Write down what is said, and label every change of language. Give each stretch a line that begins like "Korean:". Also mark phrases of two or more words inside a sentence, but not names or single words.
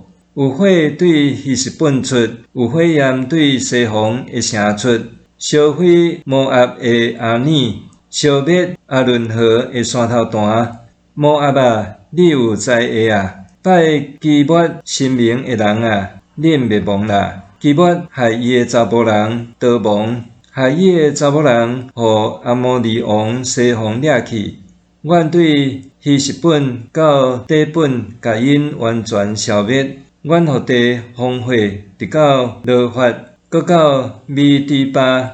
Min Nan Chinese: 有火对希实本出，有火焰对西宏的城出，烧毁摩押的阿尼，消灭阿伦河的山头段。摩押啊，你有知会啊？拜基抹神明的人啊，恁袂亡啦！基抹害伊的查甫人逃亡，害伊的查某人，互阿摩利王西宏掠去。阮对希实本到底本，甲因完全消灭。阮互地荒废，直到罗发，搁到米底巴。